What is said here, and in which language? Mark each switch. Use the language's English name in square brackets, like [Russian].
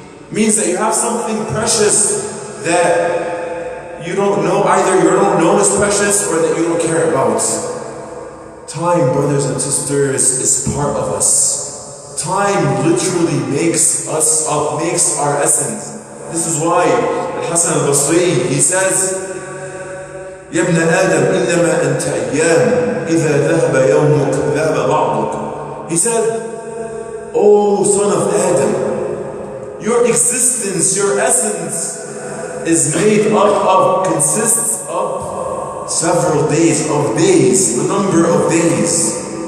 [English] It means that you have something precious that you don't know, either you don't know is precious or that you don't care about. Time, brothers and sisters, is part of us. Time literally makes us up, makes our essence. This is why Al-Hasan al-Basri, he says, [Arabic] يا ابن آدم إنما أنت أيام إذا ذهب يومك ذهب بعضك. [English] He said, "O son of Adam, your existence, your essence is made up of, consists of several days, a number of days.